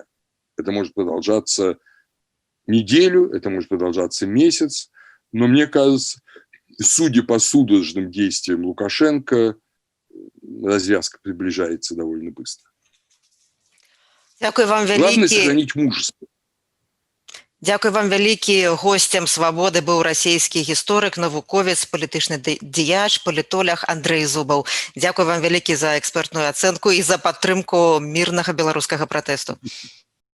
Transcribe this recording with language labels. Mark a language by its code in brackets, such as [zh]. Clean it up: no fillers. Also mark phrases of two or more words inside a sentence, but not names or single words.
[ru] Это может продолжаться неделю, это может продолжаться месяц. Но мне кажется, судя по судорожным действиям Лукашенко, развязка приближается довольно быстро. Главное сохранить мужество. [be] Дякую вам вялікі. Гостем «Свабоды» быў расійскі гісторык, навуковец, палітычны дзеяч, палітолог Андрэй Зубаў. Дякую вам вялікі за экспертную ацэнку і за падтрымку мірнага беларускага пратэсту.